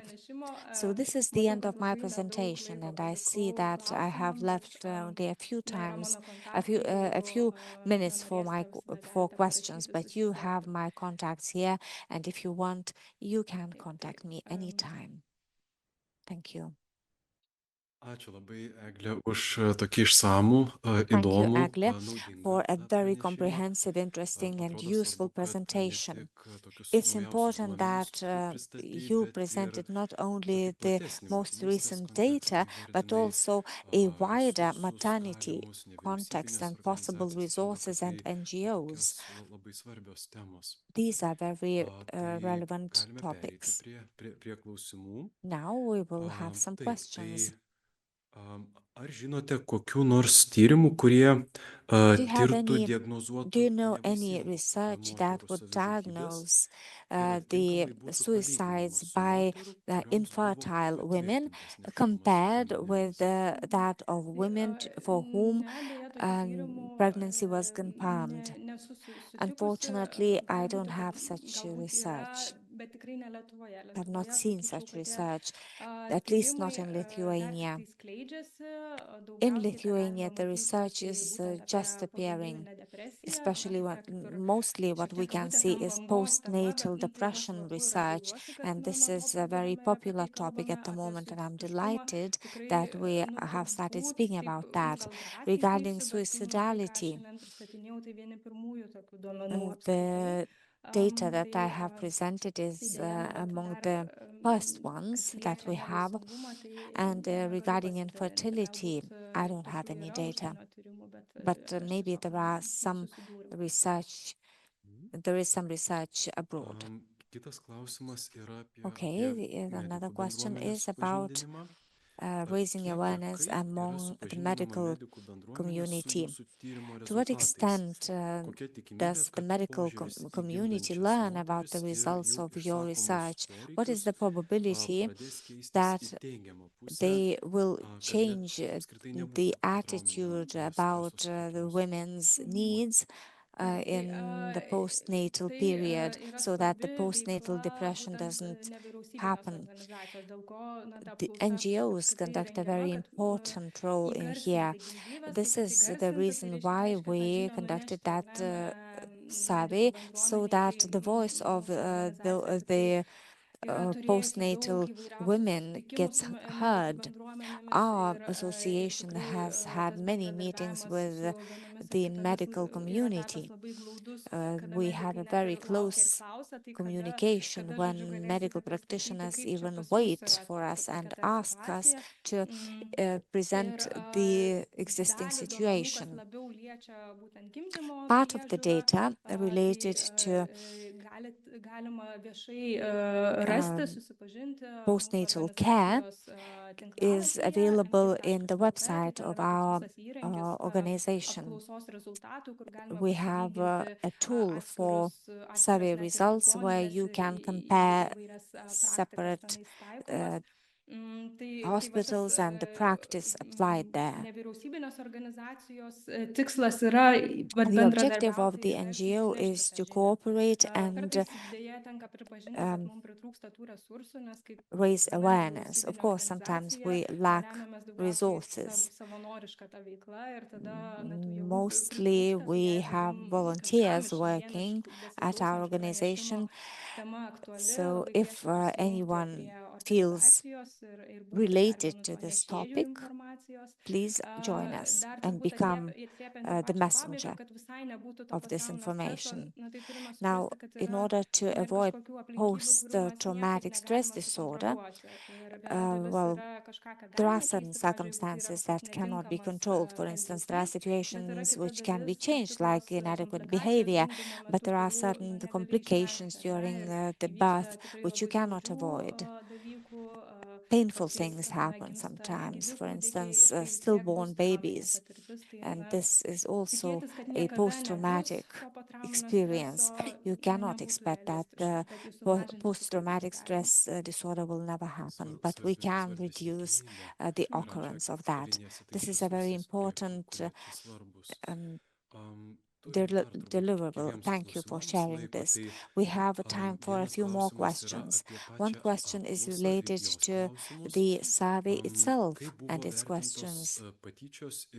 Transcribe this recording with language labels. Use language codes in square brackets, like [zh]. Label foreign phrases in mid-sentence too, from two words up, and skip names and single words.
[en] So this is the end of my presentation, and I see that I have left only a few minutes for questions, but you have my contacts here, and if you want, you can contact me anytime. Thank you. [lt] Ačiū labai, Eglė, už tokį išsamų, [en] Thank you, [lt] įdomų, Eglė, naudingą [en] for a very [lt] pranešimą. [en] comprehensive, interesting, and [lt] Atrodo [en] useful [lt] svarbu, kad ne [en] presentation. [lt] tik tokius [en] It's [lt] naujausius [en] important [lt] duomenis [en] that [lt] pristatei, [en] you [lt] bet ir [en] presented not [lt] tokį [en] only the [lt] platesnį [en] most [lt] motinystės [en] recent [lt] kontekstą [en] data, but [lt] įvardinai, [en] also a wider [lt] resursus, [en] maternity [lt] galimus, [en] context [lt] nevyriausybinės [en] and possible [lt] organizacijas. Atrodo, kad [en] resources [lt] tai [en] and [lt] tokios [en] NGOs. [lt] labai svarbios temos. [en] These are very [lt] Tai [en] relevant [lt] galime pereiti [en] topics. [lt] prie klausimų. [en] Now we will have some [lt] Taip, [en] questions. [lt] Ar žinote kokių nors tyrimų, kurie [en] Do you [lt] diagnozuotų [en] know any [lt] nevaisingo [en] research [lt] moterų [en] that would [lt] savižudybės [en] diagnose [lt] ir [en] the [lt] atitinkamai būtų [en] suicides [lt] palyginamos su [en] by [lt] moterų, kurioms buvo [en] infertile women [lt] patvirtintas nėštumas [en] compared with [lt] duomenimis? [en] that of women for whom [lt] Ne, beje, tokių tyrimų [en] pregnancy was confirmed? [lt] nesu sutikusi. [en] Unfortunately, I [lt] Gali [en] don't [lt] būti, [en] have [lt] kad [en] such [lt] galbūt yra, [en] research. [lt] bet tikrai ne Lietuvoje. [en] I have not [lt] Lietuvoje, [en] seen [lt] sakyčiau, [en] such [lt] kad tie [en] research, at least not [lt] tyrimai [en] in [lt] dar [en] Lithuania. [lt] tiktai skleidžiasi. [en] In [lt] Daugiausiai, ką [en] Lithuania, [lt] galima [en] the [lt] matyti, [en] research [lt] tai [en] is [lt] būtent [en] just [lt] apie [en] appearing, [lt] pogimdyvinę depresiją, [en] especially [lt] apie kitur [en] mostly what [lt] šiek [en] we [lt] tiek [en] can [lt] kabutėse [en] see [lt] ant [en] is [lt] bangos tema, [en] postnatal [lt] bet tai yra [en] depression [lt] svarbu ir aš [en] research, [lt] džiaugiuosi, kad [en] and this [lt] nuo [en] is [lt] to [en] a very [lt] pradedame ir apie [en] popular [lt] tai [en] topic at [lt] kalbame, [en] the [lt] apie [en] moment, and I'm [lt] suicidališkumą. [en] delighted [lt] Tikrai, [en] that we have started [lt] turbūt [en] speaking [lt] taip, [en] about that. [lt] gal drąsiai [en] Regarding [lt] teigsiu, bet tai, ką [en] suicidality, [lt] šiandien pristatinėjau, tai vieni pirmųjų tokių duomenų apskritai. [en] the data that I [lt] Tai [en] have presented is [lt] dėja, na, vat [en] among [lt] dar, [en] the first [lt] kas [en] ones that [lt] liečia [en] we have. [lt] nevaisingumą, tai [en] And [lt] negaliu [en] regarding [lt] pasidalinti. [en] infertility, [lt] Galbūt [en] I don't have [lt] kažkur [en] any [lt] yra [en] data, [lt] užsienio tyrimų, bet [en] but [lt] aš [en] maybe [lt] tiesiog [en] there are some [lt] nesusidūriau. [en] research. There is some research abroad. [lt] Kitas klausimas yra [en] Okay, [lt] apie [en] another [lt] medikų [en] question [lt] bendruomenės [en] is about [lt] supažindinimą. [en] raising [lt] Kiek ir [en] awareness [lt] kaip yra [en] among the [lt] supažindinama [en] medical [lt] medikų bendruomenė su [en] community. [lt] jūsų tyrimo [en] To what [lt] rezultatais? [en] extent [lt] Kokia tikimybė, [en] does the [lt] kad [en] medical [lt] požiūris į [en] community [lt] gimdančias [en] learn about the [lt] moteris ir [en] results [lt] jų [en] of your [lt] išsakomus [en] research? What is [lt] poreikius [en] the probability [lt] pradės keistis [en] that [lt] į teigiamą pusę, [en] they will [lt] kad net [en] change [lt] apskritai [en] the [lt] nebūtų [en] attitude [lt] trauminių [en] about [lt] streso [en] the [lt] sutrikimus? [en] women's needs in the postnatal [lt] Tai [en] period, [lt] yra [en] so that the [lt] svarbi [en] postnatal [lt] veikla [en] depression [lt] būtent [en] doesn't [lt] nevyriausybinės [en] happen. [lt] organizacijos, dėl ko na, ta [en] The [lt] apklausa [en] NGOs [lt] apskritai [en] conduct a [lt] rengiama, [en] very [lt] kad [en] important role in here. [lt] įgarsinti gimdyvės. [en] This [lt] Tai kas [en] is the [lt] įgarsinti, tai [en] reason why [lt] reiškia tą [en] we [lt] žinią [en] conducted [lt] nunešti, ar [en] that [lt] ne, [en] survey, [lt] medikų [en] so that [lt] bendruomeniai, [en] the voice of [lt] mūsų organizacija tikrai [en] the [lt] yra turėjusi [en] postnatal [lt] daug įvairiausių [en] women [lt] susitikimų [en] gets [lt] su medikų [en] heard. [lt] bendruomenėmis [en] Our [lt] ir [en] association [lt] tikrai [en] has had [lt] tas [en] many meetings [lt] bendradarbiavimas [en] with [lt] su vienomis ar [en] the [lt] kitomis [en] medical [lt] yra tapęs [en] community. [lt] labai glaudus, kada [en] We have [lt] medikai [en] a [lt] net [en] very [lt] ir laukia ir [en] close [lt] klausia, tai [en] communication [lt] kada, žodžiu, [en] when medical [lt] galėsite pristatyti, [en] practitioners [lt] kaip čia [en] even [lt] pas mus [en] wait [lt] yra [en] for us [lt] tokia [en] and [lt] ta [en] ask us [lt] situacija. [en] to [lt] Ir [en] present the existing [lt] dalį duomenų, kas [en] situation. [lt] labiau liečia būtent gimdymo [en] Part of the [lt] priežiūrą, [en] data related [lt] tai [en] to [lt] galima viešai rasti, susipažinti [en] postnatal [lt] mūsų [en] care [lt] organizacijos [en] is available in the website of our organization. [lt] apklausos rezultatų, kur galima [en] We have [lt] pasilyginti [en] a tool for [lt] atskiras [en] survey [lt] net ir [en] results where [lt] ligonines [en] you [lt] ir [en] can compare [lt] įvairias praktikas [en] separate [lt] tenais taikomas. Tai va [en] hospitals and the practice applied there. [lt] nevyriausybinės organizacijos tikslas yra [en] The objective of [lt] bendradarbiauti [en] the [lt] ir [en] NGO [lt] garsinti, [en] is [lt] nešti tą [en] to [lt] žinią. [en] cooperate and [lt] Kartais dėja tenka pripažinti, kad mums pritrūksta tų resursų, nes kaip [en] raise [lt] kiekviena [en] awareness. Of [lt] nevyriausybinė [en] course, sometimes [lt] organizacija [en] we lack [lt] remiamės daugiausiai [en] resources. [lt] savanoriška ta veikla ir tada tų jėgų [en] Mostly [lt] pritrūksta, [en] we [lt] jeigu [en] have [lt] kažkam [en] volunteers [lt] iš [en] working at our [lt] besiklausančių [en] organization. [lt] tema aktuali, [en] So [lt] labai [en] if [lt] kviečiu prisijungti [en] anyone [lt] prie [en] feels [lt] organizacijos ir būti dar [en] related [lt] vienu [en] to this [lt] pranešėju [en] topic, [lt] informacijos. [en] please join us [lt] Dar [en] and [lt] turbūt [en] become [lt] atliepiant į [en] the [lt] pačią pabaigą, [en] messenger [lt] kad visai nebūtų to [en] of this [lt] potrauminio streso, [en] information. [lt] na tai turime [en] Now, [lt] suprasti, kad [en] in [lt] yra [en] order to [lt] net [en] avoid [lt] kažkokių aplinkybių, kurių mes niekaip [en] post-traumatic stress [lt] negalime [en] disorder, [lt] sukontroliuoti. Ir viena dalis [en] well, [lt] yra kažką, ką [en] there are [lt] galime [en] certain [lt] keisti, pavyzdžiui, jeigu tai yra [en] circumstances [lt] kažkoks [en] that cannot be [lt] netinkamas [en] controlled. For instance, there are [lt] elgesys, bet yra [en] situations [lt] kita [en] which can be [lt] dalis, tam [en] changed, [lt] tikros [en] like inadequate [lt] komplikacijos [en] behavior, [lt] gimdymo [en] but [lt] metu, [en] there are [lt] kurių [en] certain [lt] negali [en] complications [lt] išvengti, ar ne? [en] during the [lt] Ir įvyksta [en] birth [lt] tikrai [en] which you [lt] labai [en] cannot [lt] skaudžių [en] avoid. [lt] dalykų, [en] Painful [lt] kartais, [en] things [lt] na, [en] happen [lt] gimsta [en] sometimes, [lt] negyvi [en] for [lt] kūdikiai [en] instance, [lt] ir tai vis tiek bus [en] stillborn [lt] trauminė [en] babies. [lt] patirtis, tai [en] And [lt] na, [en] this is also [lt] tikėtis, kad [en] a [lt] niekada nebus [en] post-traumatic [lt] to potrauminio [en] experience. [lt] streso, [en] You [lt] na, [en] cannot [lt] nebūtų [en] expect that [lt] realistiška, bet jų sumažinti tikrai [en] post-traumatic [lt] būtų galima. [en] stress disorder will never happen, but we can reduce the occurrence of that. This is a very important deliverable. Thank you for sharing this. We have time for a few more questions. One question is related to the survey itself and its questions.